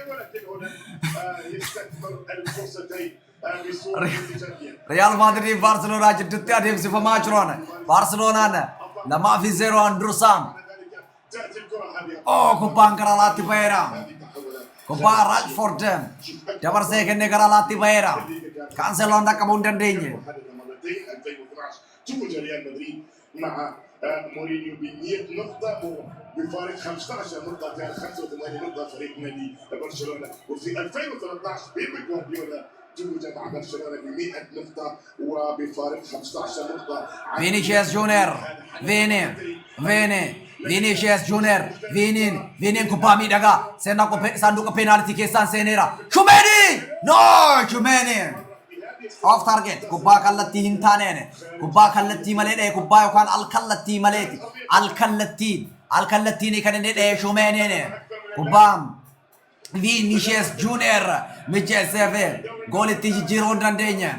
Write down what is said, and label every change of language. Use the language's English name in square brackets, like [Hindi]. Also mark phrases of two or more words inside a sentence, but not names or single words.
[Oromo] Real Madrid Barcelona jidduutti adeemsifamaa jiroon Barcelonaan 2-0 dursaan kubbaan gara alaatti ba'eera kubbaa Rashford dabarsee kennee gara alaatti ba'eera Canceloon dhaqqabuu hin dandeenye. [Arabic] 2012 توج ريال مدريد مع مورينيو ب 100 نقطة بفارق 15 نقطة، كان 85 نقطة فريق نادي برشلونة، وفي 2013 بيب جوارديولا توج مع برشلونة ب 100 نقطة وبفارق 15 نقطة. [Oromo] فينيسيوس جونيور Vinicius Junior Vinin kubbaa miidhagaa saanduqa peenaaltii keessaan seeneera Tchouaméni [English] off target [Oromo] kubbaa kallattii hin taaneen kubbaa kallattii malee dha'e kubbaa yookaan alkallattii maleeti alkallattiin kan inni dha'e Tchouaméni kubbaa Vinicius Junior mijeesseefe goolitti jijjiiruu hin dandeenye.